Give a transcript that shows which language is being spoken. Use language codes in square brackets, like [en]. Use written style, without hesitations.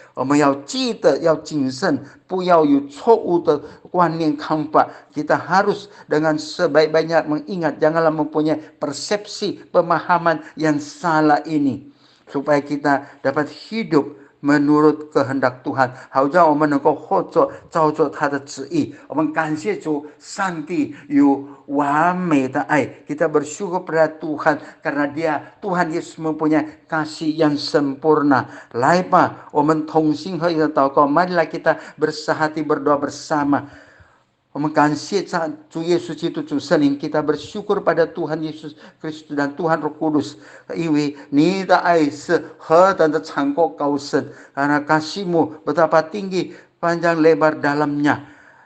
[zh] 我们要记得要谨慎，不要有错误的观念看法。 [id] Kita harus dengan sebaik-baiknya mengingat, janganlah mempunyai persepsi pemahaman yang salah ini, supaya kita dapat hidup menurut kehendak Tuhan， [zh] 好让我们能够或者照着他的旨意。我们感谢主，上帝有完美的爱。 [id] Kita bersyukur pada Tuhan karena Tuhan Yesus mempunyai kasih yang sempurna。 [zh] 来吧，我们同心合意的祷告， [id] marilah kita bersehati berdoa bersama。 [zh] 我们感谢主耶稣基督主圣灵 [id] kita bersyukur pada Tuhan Yesus Kristus dan Tuhan Roh Kudus， [zh] 因为你的爱是何等的长阔高深， [id] karena kasihmu betapa tinggi panjang lebar dalamnya。